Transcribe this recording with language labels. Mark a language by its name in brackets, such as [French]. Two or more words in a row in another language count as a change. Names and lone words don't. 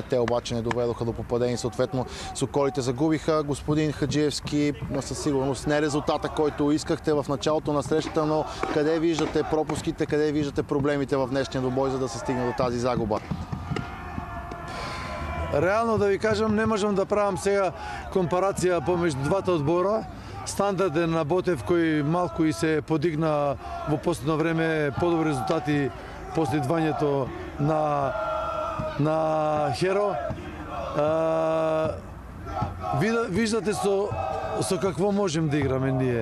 [Bulgarian] Те обаче не доведоха до попадение. Съответно Соколите загубиха. Господин Хаджиевски, със сигурност не резултата, който искахте в началото на срещата, но къде виждате пропуските, къде виждате проблемите в днешния двубой, за да се стигне до тази загуба? [Macedonian] Реално да ви кажам, не можам да правам сега компарација помеѓу двата одбора. Стандарден на Ботев кој малку и се подигна во последно време подобри резултати после идвањето на Херо. Виждате со какво можем да играме ние.